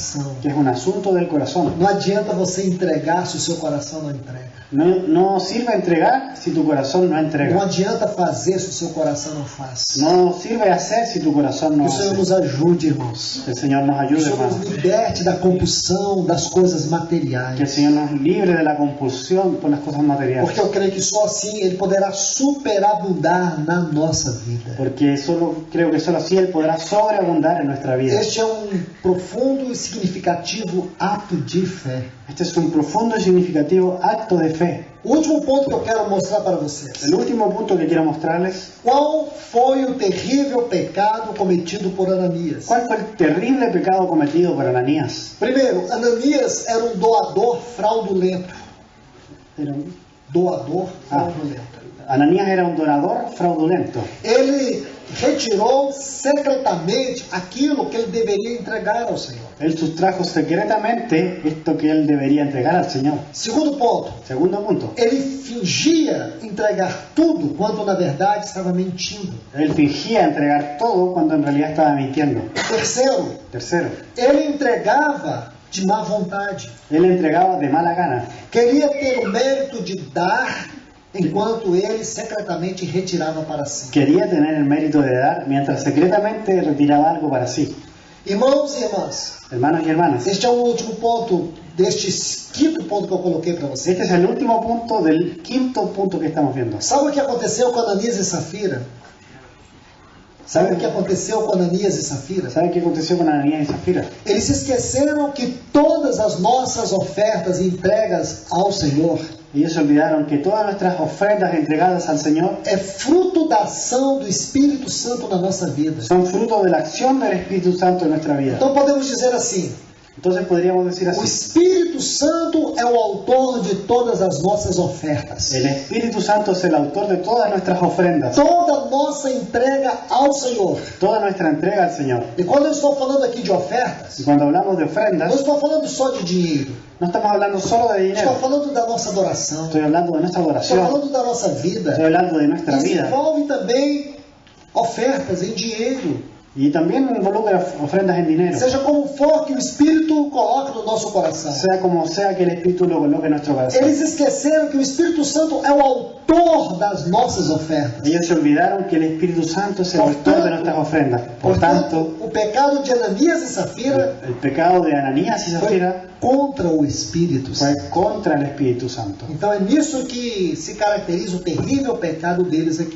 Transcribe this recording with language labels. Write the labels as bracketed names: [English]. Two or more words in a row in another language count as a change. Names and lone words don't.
[Spanish] que es un asunto del corazón. [Portuguese] Não adianta você entregar se o seu coração não entrega. [Spanish] No sirve entregar si tu corazón no [Portuguese] Não [Spanish] entrega. [Portuguese] adianta fazer se o seu coração não faz. [Spanish] No sirve hacer si tu corazón no [Portuguese] Que o Senhor nos [Spanish] hace. [Portuguese] ajude, irmãos. [Spanish] Que el Señor nos [Portuguese] Que o [Spanish] ayude, [Portuguese] Senhor nos [Spanish] hermanos. [Portuguese] liberte da compulsão das coisas [Spanish] Que el [Portuguese] materiais. [Spanish] Señor nos libre de la compulsión por las cosas materiales. [Portuguese] Porque eu creio que só assim Ele poderá superabundar na nossa vida. [Spanish] Porque creo que solo así Él podrá sobreabundar en nuestra vida. [Portuguese] Este é profundo e significativo ato de fé. [Spanish] Este es un profundo y significativo acto de fe. [Portuguese] O último ponto que eu quero mostrar para vocês. [Spanish] El último punto que quiero mostrarles, [Portuguese] Qual foi o terrível pecado cometido por Ananias? [Spanish] ¿cuál fue el terrible pecado cometido por Ananías? [Portuguese] Primeiro, Ananias era um doador fraudulento. Doador fraudulento. [Spanish] Ananías era un donador fraudulento. [Portuguese] Ele retirou secretamente aquilo que ele deveria entregar ao Senhor. [Spanish] Él sustrajo secretamente esto que él debería entregar al Señor. [Portuguese] Segundo ponto, [Spanish] Segundo punto, [Portuguese] ele fingia entregar tudo quando na verdade estava mentindo. [Spanish] él fingía entregar todo cuando en realidad estaba mintiendo. [Portuguese] Terceiro, [Spanish] Tercero, [Portuguese] ele entregava de má vontade. [Spanish] él entregaba de mala gana. [Portuguese] Queria ter o mérito de dar, enquanto ele secretamente retirava para si. [Spanish] Quería tener el mérito de dar mientras secretamente retiraba algo para sí. [Portuguese] Irmãos e irmãs, [Spanish] Hermanos y hermanas, [Portuguese] este é o último ponto deste quinto ponto que eu coloquei para vocês. [Spanish] este es el último punto del quinto punto que estamos viendo. [Portuguese] Sabe o que aconteceu com Ananias e Safira? Sabe o que aconteceu com Ananias e Safira? [Spanish] ¿Saben qué aconteció con Ananías y Zafira? [Portuguese] Eles se esqueceram que todas as nossas ofertas e entregas ao Senhor [Spanish] Ellos se olvidaron que todas nuestras ofrendas entregadas al Señor [Portuguese] é fruto da ação do Espírito Santo na nossa vida. [Spanish] son fruto de la acción del Espíritu Santo en nuestra vida. [Portuguese] Então podemos dizer assim: [Spanish] Entonces podríamos decir [Portuguese] o [Spanish] así: [Portuguese] Espírito Santo é o autor de todas as nossas ofertas. [Spanish] el Espíritu Santo es el autor de todas nuestras ofrendas, [Portuguese] Toda nossa entrega ao Senhor. [Spanish] toda nuestra entrega al Señor. [Portuguese] E quando eu estou falando aqui de ofertas, [Spanish] Y cuando hablamos de [Portuguese] não [Spanish] ofrendas, [Portuguese] estou falando só de dinheiro. [Spanish] no estamos hablando solo de [Portuguese] Estou [Spanish] dinero, [Portuguese] falando da nossa adoração. [Spanish] estoy hablando de nuestra [Portuguese] Estou [Spanish] adoración, [Portuguese] falando da nossa vida. [Spanish] estoy hablando de nuestra [Portuguese] Isso [Spanish] vida. [Portuguese] envolve também ofertas em dinheiro. [Spanish] Y también involucra ofrendas en dinero, [Portuguese] Seja como for que o Espírito coloque no nosso coração. [Spanish] sea como sea que el Espíritu lo coloque en nuestro corazón. [Portuguese] Eles esqueceram que o Espírito Santo é o autor das nossas ofertas. [Spanish] Ellos se olvidaron que el Espíritu Santo es el autor de nuestras ofrendas. [Portuguese] Por tanto, o pecado de Ananias e Safira [Spanish] el pecado de Ananías y [Portuguese] foi [Spanish] Zafira [Portuguese] contra o Espírito [Spanish] fue [Portuguese] Santo. [Spanish] contra el Espíritu Santo. [Portuguese] Então é nisso que se caracteriza o terrível pecado deles aqui.